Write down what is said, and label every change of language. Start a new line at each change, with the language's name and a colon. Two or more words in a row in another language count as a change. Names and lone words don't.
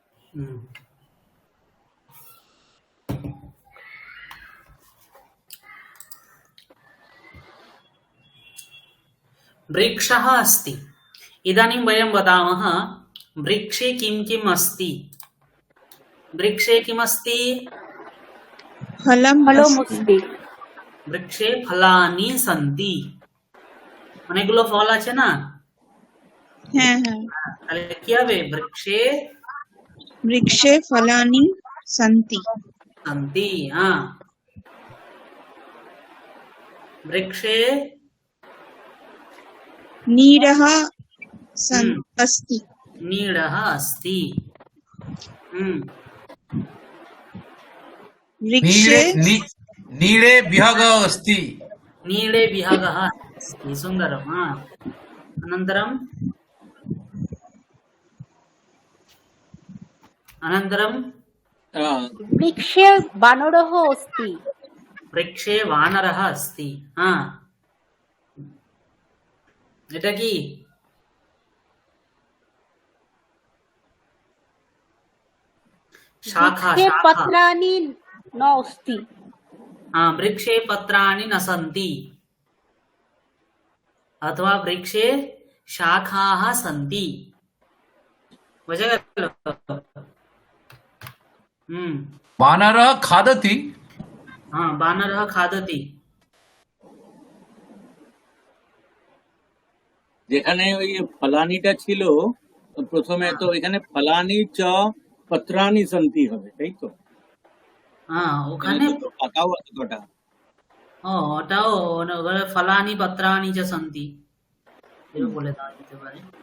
Sanskrit: হুম। वृक्षः अस्ति। इदानीं वयं वदामः वृक्षे किं किम् अस्ति। वृक्षे किमस्ति? फलम् फलम् अस्ति। अस्ति। वृक्षे फलानि सन्ति।
Bangla: অনেকগুলো ফল আছে না? হ্যাঁ হ্যাঁ তাহলে কি হবে? বৃক্ষে
Sanskrit: वृक्षे फलानि सन्ति। सन्ति। हाँ, वृक्षे नीरः हम्म, अस्ति। नीडः अस्ति। वृक्षे नीडे विहगः अस्ति। नीडे विहगः अस्ति। सुन्दरम्। हाँ, अनन्तरम् अनन्तरं वृक्षे वानरः अस्ति। वृक्षे वानरः अस्ति। हाँ,
Bangla: এটা কি?
Sanskrit: शाखा वृक्षे शाखा। पत्राणि न अस्ति। हाँ, वृक्षे पत्राणि न सन्ति अथवा वृक्षे शाखाः सन्ति।
Bangla: বুঝে গেল?
Sanskrit: वानरः खादति। हाँ, वानरः खादति।
Bangla: যেখানে ওই ফলানিটা ছিল প্রথমে, তো এখানে
Sanskrit: फलानि च पत्राणि सन्ति
Bangla: হবে, তাই তো? হ্যাঁ, ওখানে এখানে দুটো পাতাও আছে কটা। ওটাও ওখানে
Sanskrit: फलानि पत्राणि च सन्ति
Bangla: এও বলে দেওয়া যেতে পারে।